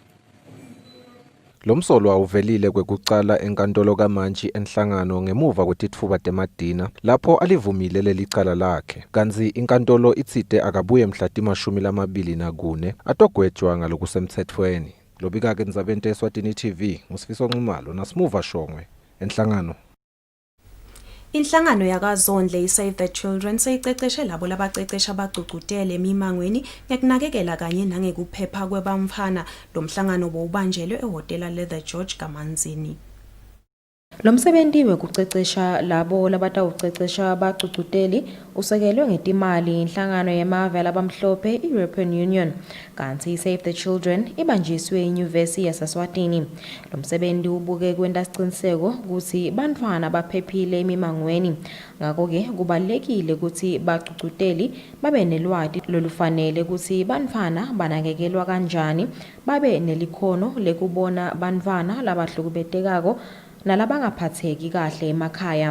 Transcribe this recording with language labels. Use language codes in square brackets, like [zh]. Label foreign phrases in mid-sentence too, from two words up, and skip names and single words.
[ss] Lo msolwa uvelile kwekucala enkantolo kaMantshi enhlangano ngemuva kwetitfuba temadina lapho alivumile leli cala lakhe. Kanzi inkantolo itsite akabuye mhla ti-24 atogwetjwa ngalokusemtsetfweni. Lobika-ke Ndzabeni Eswatini TV nguSifiso Nxumalo naSmuva Shongwe enhlangano. Inhlangano yakazondle iSave the Children seyiceceshe labo labacecesha abagcugcutele emimangweni ngekunakekela kanye nangekuphepha kwebamfana. Lo mhlangano bowubanjelwe ehhotela le-The George Kamanzini. Lo msebenzi wekucecesha labo labatawucecesha abagcugcuteli usekelwe ngetimali inhlangano yemave abamhlophe i-European Union, kanti Save the Children ibanjiswe inyuvesi yase-Eswatini. Lo msebenzi ubuke kwenta siciniseko ukuthi bantfwana baphephile emimangweni. Ngakho-ke kubalulekile ukuthi bagcugcuteli babe nelwati lolufanele ukuthi bantfwana banakekelwa kanjani, babe nelikhono lekubona bantfwana labahlukubetekako nalabangaphatheki kahle emakhaya.